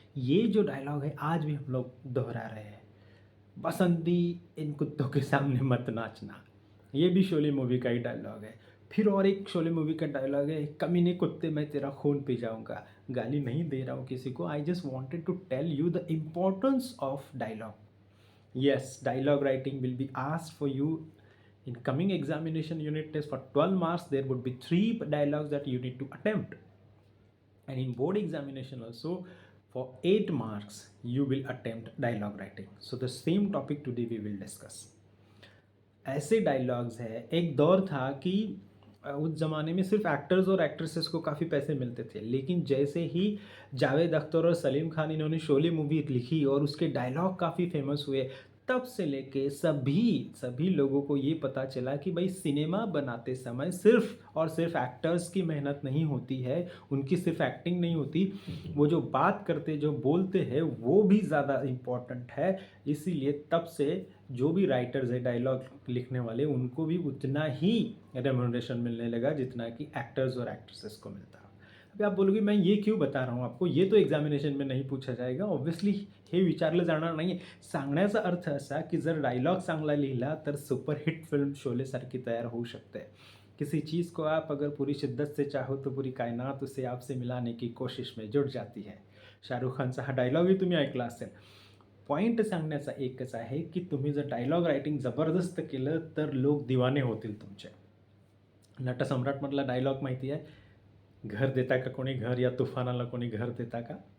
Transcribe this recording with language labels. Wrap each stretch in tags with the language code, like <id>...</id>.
<hi>ये जो डायलॉग है आज भी हम लोग दोहरा रहे हैं। बसंती इन कुत्तों के सामने मत नाचना, ये भी शोले मूवी का ही डायलॉग है। फिर और एक शोले मूवी का डायलॉग है, कमीने कुत्ते मैं तेरा खून पी जाऊंगा। गाली नहीं दे रहा हूँ किसी को,</hi> <en>I just wanted to tell you the importance of dialogue. Yes, dialogue writing will be asked for you in coming examination unit test. For 12 marks there would be 3 dialogues that you need to attempt, and in board examination also for 8 marks you will attempt dialogue writing. So the same topic today we will discuss.</en> <hi>ऐसे dialogues है, एक दौर था कि उस ज़माने में सिर्फ एक्टर्स और एक्ट्रेसेस को काफ़ी पैसे मिलते थे, लेकिन जैसे ही जावेद अख्तर और सलीम खान इन्होंने शोले मूवी लिखी और उसके डायलॉग काफ़ी फेमस हुए, तब से लेके सभी सभी लोगों को ये पता चला कि भाई सिनेमा बनाते समय सिर्फ और सिर्फ एक्टर्स की मेहनत नहीं होती है, उनकी सिर्फ एक्टिंग नहीं होती, वो जो बात करते जो बोलते हैं वो भी ज़्यादा इम्पॉर्टेंट है। इसीलिए तब से जो भी राइटर्स है डायलॉग लिखने वाले, उनको भी उतना ही रेम्यूनरेशन मिलने लगा जितना कि एक्टर्स और एक्ट्रेसेस को मिलता है। अभी आप बोलोगे मैं ये क्यों बता रहा हूँ आपको, ये तो एग्जामिनेशन में नहीं पूछा जाएगा ऑब्व्हियसली,</hi> <mr>हे विचारलं जाणार नाही। सांगण्याचा अर्थ असा की जर डायलॉग चांगला लिहिला तर सुपरहिट फिल्म शोलेसारखी तयार होऊ शकते।</mr> <hi>किसी चीज़ को आप अगर पूरी शिद्दत से चाहो तो पूरी कायनात उसे आपसे मिलाने की कोशिश में जुट जाती है।</hi> <mr>शाहरुख खानचा हा डायलॉगही तुम्ही ऐकला असेल। पॉईंट सांगण्याचा एकच आहे की तुम्ही जर डायलॉग रायटिंग जबरदस्त केलं तर लोक दिवाने होतील तुमचे। नटसम्राटमधला डायलॉग माहिती आहे, घर देता का कोणी घर, या तुफानाला कोणी घर देता का?</mr>